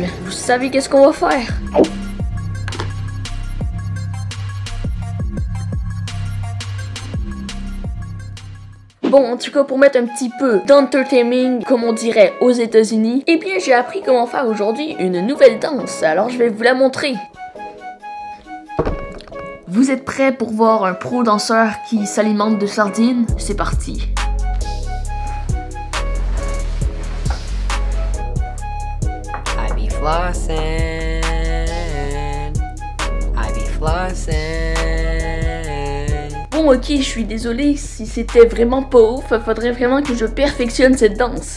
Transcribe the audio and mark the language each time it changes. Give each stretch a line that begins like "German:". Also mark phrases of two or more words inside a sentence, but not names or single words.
French: Vous savez qu'est-ce qu'on va faire? Bon, en tout cas, pour mettre un petit peu d'entertainment, comme on dirait aux États-Unis, eh bien, j'ai appris comment faire aujourd'hui une nouvelle danse. Alors, je vais vous la montrer. Vous êtes prêts pour voir un pro danseur qui s'alimente de sardines? C'est parti.
English: I be flossing. I be flossing.
French: Bon, ok, je suis désolée, si c'était vraiment pas ouf, faudrait vraiment que je perfectionne cette danse.